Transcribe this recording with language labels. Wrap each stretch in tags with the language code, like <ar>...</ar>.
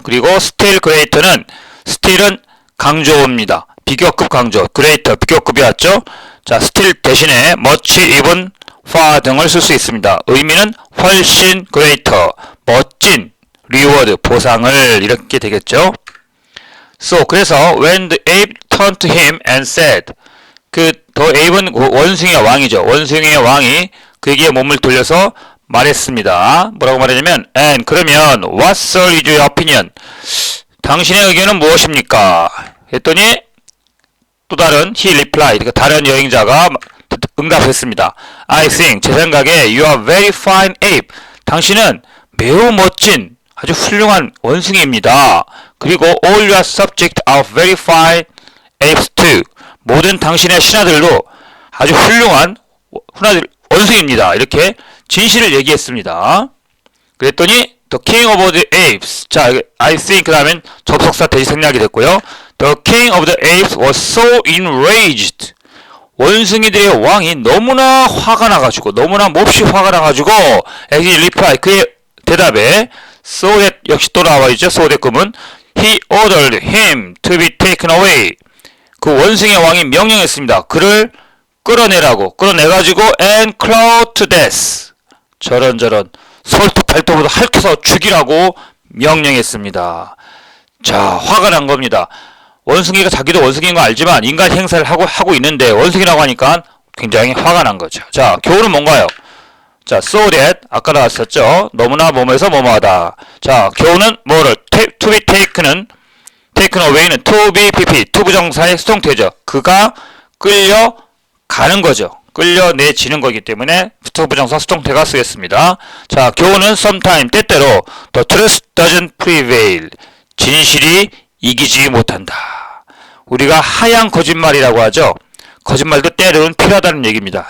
<ko>그리고 still greater는, still은 강조입니다. 비교급 강조, greater 비교급이 왔죠. 자, still 대신에 much, even, far 등을 쓸 수 있습니다. 의미는 훨씬 greater, 멋진 reward, 보상을, 이렇게 되겠죠. So, 그래서</ko> <en>when the ape turned to him and said,</en> <ko>the ape는 원숭이의 왕이죠. 원숭이의 왕이 그에게 몸을 돌려서 말했습니다. 뭐라고 말하냐면,</ko> <en>and</en> <ko>그러면</ko> <en>what sir is your opinion?</en> <ko>당신의 의견은 무엇입니까? 했더니 또 다른</ko> <en>he replied,</en> <ko>그 다른 여행자가 응답했습니다.</ko> <en>I think,</en> <ko>제 생각에</ko> <en>you are very fine ape.</en> <ko>당신은 매우 멋진 아주 훌륭한 원숭이입니다. 그리고</ko> <en>all your subject are very fine apes too.</en> <ko>모든 당신의 신하들도 아주 훌륭한 원숭이입니다. 이렇게 진실을 얘기했습니다. 그랬더니</ko> <en>the king of the apes,</en> <ko>자, I think 그 다음엔 접속사 대시 생략이 됐고요.</ko> <en>The king of the apes was so enraged.</en> <ko>원숭이들의 왕이 너무나 화가 나가지고 너무나 몹시 화가 나가지고</ko> <en>as reply</en> <ko>그의 대답에 so that 역시 또 나와있죠. so that 금은</ko> <en>he ordered him to be taken away</en> <ko>그 원숭이의 왕이 명령했습니다. 그를 끌어내가지고</ko> <en>and clawed to death</en> <ko>저런 솔트 발톱으로 핥혀서 죽이라고 명령했습니다. 자, 화가 난 겁니다. 원숭이가 자기도 원숭이인 거 알지만 인간 행사를 하고 있는데 원숭이라고 하니까 굉장히 화가 난 거죠. 자, 교훈은 뭔가요? 자, so that 아까 나왔었죠. 너무나 뭐뭐해서 뭐뭐하다. 자, 교훈은 뭐를 to be taken away는 to be pp 투부정사의 수동태죠. 그가 끌려가는 거죠. 끌려내지는 거기 때문에 투부정사 수동태가 쓰겠습니다. 자, 교훈은 sometime 때때로</ko> <en>the truth doesn't prevail</en> <ko>진실이 이기지 못한다. 우리가 하얀 거짓말이라고 하죠. 거짓말도 때로는 필요하다는 얘기입니다.</ko>